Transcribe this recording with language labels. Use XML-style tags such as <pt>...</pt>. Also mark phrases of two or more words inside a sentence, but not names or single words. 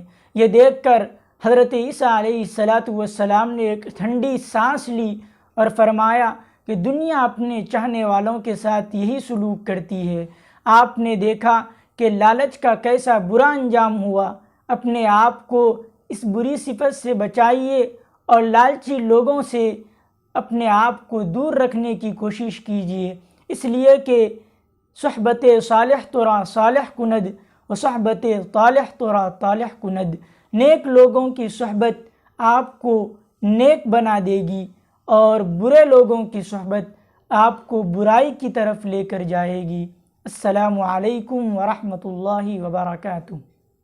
<ur>یہ دیکھ کر حضرت عیسیٰ</ur> <ar>علیہ السلام</ar> <ur>نے ایک ٹھنڈی سانس لی اور فرمایا کہ دنیا اپنے چاہنے والوں کے ساتھ یہی سلوک کرتی ہے۔ آپ نے دیکھا کہ لالچ کا کیسا برا انجام ہوا۔ اپنے آپ کو اس بری صفت سے بچائیے اور لالچی لوگوں سے اپنے آپ کو دور رکھنے کی کوشش کیجیے، اس لیے کہ</ur> <fa>صحبت صالح ترا صالح کند و صحبت طالح ترا طالح کند۔</fa> <ur>نیک لوگوں کی صحبت آپ کو نیک بنا دے گی اور برے لوگوں کی صحبت آپ کو برائی کی طرف لے کر جائے گی۔</ur> <ar>السلام علیکم ورحمۃ اللہ وبرکاتہ۔</ar>